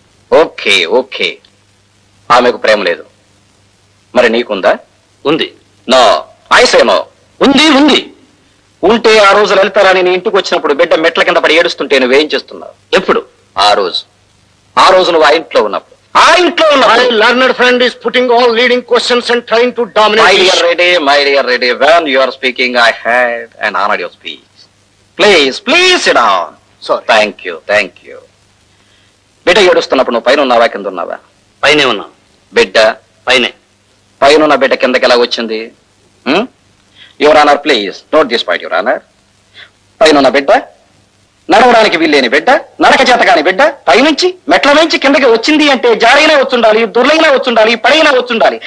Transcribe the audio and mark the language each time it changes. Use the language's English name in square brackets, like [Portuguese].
[Telugu] Okay okay, ఆమెకు ప్రేమ లేదు, మరి నీకుందా? ఉంది. [English] No, ఐసేనో. [Telugu] ఉంది ఉంది. ఉంటే ఆ రోజు లలితారాణి నీ ఇంటికి వచ్చినప్పుడు బిడ్డ మెట్ల కింద పడి ఏడుస్తుంటే నువ్వేం చేస్తున్నావు? ఎప్పుడు? ఆ రోజు నువ్వు ఆ ఇంట్లో ఉన్నప్పుడు. ఆ ఇంట్లో [English] My [Telugu] ఉన్నప్పుడు. [English] learned friend is putting all leading questions and trying to dominate. My dear Reddy, when you are speaking, I heard and honored your speech. Please sit down. Sorry. Thank you. [Telugu] బిడ్డ ఏడుస్తున్నప్పుడు నువ్వు పైన ఉన్నావా, కింద ఉన్నావా? పైనే ఉన్నా. బిడ్డ పైనే. పైన బిడ్డ కిందకి ఎలా వచ్చింది? [English] Your honour, please note this point, your honour. [Telugu] పైన బిడ్డ, నడవడానికి వీల్లేని బిడ్డ, నడక చేత కాని బిడ్డ పైనుంచి మెట్ల నుంచి కిందకి వచ్చింది అంటే జారైనా వచ్చుండాలి, దుర్లైనా వచ్చుండాలి, పడైనా వచ్చుండాలి.